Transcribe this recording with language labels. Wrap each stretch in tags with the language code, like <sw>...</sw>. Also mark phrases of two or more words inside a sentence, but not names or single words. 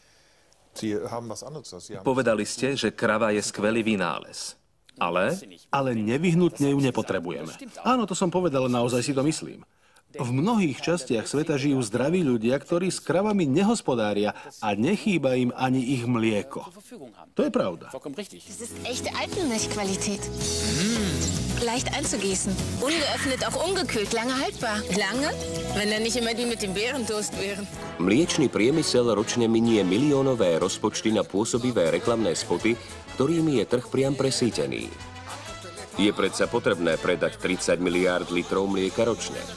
<sk>Povedali ste, že krava je skvelý vynález. Ale nevyhnutne ju nepotrebujeme. Áno, to som povedal, naozaj si to myslím. V mnohých častiach sveta žijú zdraví ľudia, ktorí s kravami nehospodária a nechýba im ani ich mlieko. To je pravda.</sk> <de>Das ist echte Alpenmilchqualität. Leicht einzugießen. Ungeöffnet, auch ungekühlt, lange haltbar. Lange? Wenn dann nicht immer die mit dem Beerentoast wären.</de> <sk>Mliečny priemysel ročne minie miliónové rozpočty na pôsobivé reklamné spoty, ktorými je trh priam presýtený. Je predsa potrebné predať 30 miliárd litrov mlieka ročne.</sk>